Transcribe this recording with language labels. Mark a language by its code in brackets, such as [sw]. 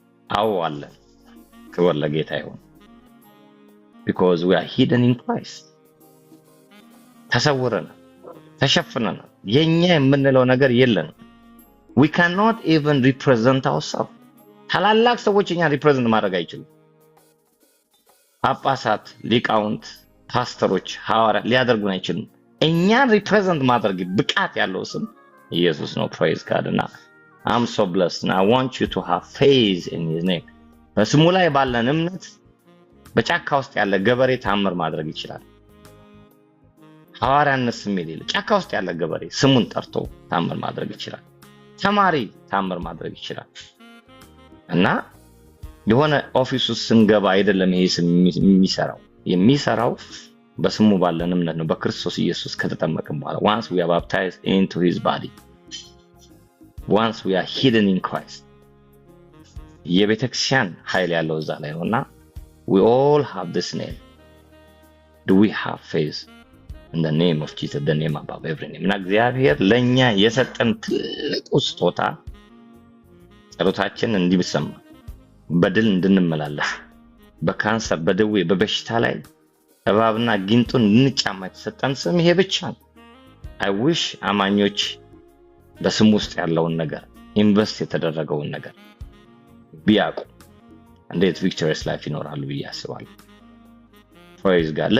[am] አዎ አለን። ክብር ለጌታ ይሁን። [en] because we are hidden in Christ. [am] ተሰውረናል፣ ተሸፍነናል። የኛ የምንለው ነገር የለንም። [en] we cannot even represent ourselves. [am] ታላላቅ ሰዎች እኛ ሪፕሬዘንት ማድረግ አይችሉም። ጳጳሳት፣ ሊቃውንት፣ ፓስተሮች፣ ሐዋርያት ሊያደርጉን አይችሉም። እኛን ሪፕሬዘንት ማድረግ ብቃት ያለው ስም ኢየሱስ ነው። [en] praise God. እና I'm so blessed and I want you to have faith in his name. [am] በስሙ ላይ ባለን እምነት በጫካ ውስጥ ያለ ገበሬ ታምር ማድረግ ይችላል። ሐዋርያነት ስም የሌለው ጫካ ውስጥ ያለ ገበሬ ስሙን ጠርቶ ታምር ማድረግ ይችላል። ተማሪ ታምር ማድረግ ይችላል። እና የሆነ ኦፊስ ውስጥ ስንገባ አይደለም ይሄ ስም የሚሰራው በስሙ ባለን እምነት ነው። በክርስቶስ ኢየሱስ ከተጠመቅን በኋላ [en] once we are baptized into his body, once we are hidden in Christ, [am] የቤተክርስቲያን ኃይል ያለው እዛ ላይ ነውና [en] we all have this name. Do we have faith in the name of Jesus, the name above every name? [am] እና እግዚአብሔር ለኛ የሰጠን ትልቅ ስጦታ ጸሎታችን እንዲሰማ በድል እንድንመላለስ በካንሰር በደዌ በበሽታ ላይ እባብና ጊንጡን እንጫማ የተሰጠን ስም ይሄ ብቻ ነው። [en] I wish [am] አማኞች በስሙ ውስጥ ያለውን ነገር ኢንቨስት የተደረገውን ነገር ቢያቁ እንዴት ቪክቶሪየስ ላይፍ ይኖራሉ ብዬ አስባለሁ። [en] praise God.